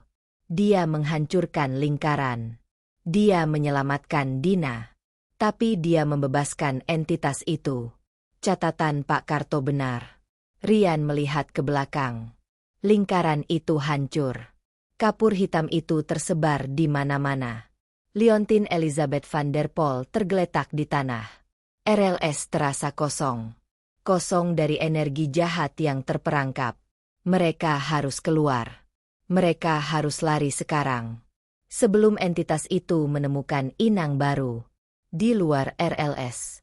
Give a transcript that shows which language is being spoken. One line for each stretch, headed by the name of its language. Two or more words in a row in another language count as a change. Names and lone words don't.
Indonesian: Dia menghancurkan lingkaran. Dia menyelamatkan Dina. Tapi dia membebaskan entitas itu. Catatan Pak Karto benar. Rian melihat ke belakang. Lingkaran itu hancur. Kapur hitam itu tersebar di mana-mana. Leontien Elizabeth van der Pol tergeletak di tanah. RLS terasa kosong. Kosong dari energi jahat yang terperangkap. Mereka harus keluar. Mereka harus lari sekarang. Sebelum entitas itu menemukan inang baru. Di luar RLS.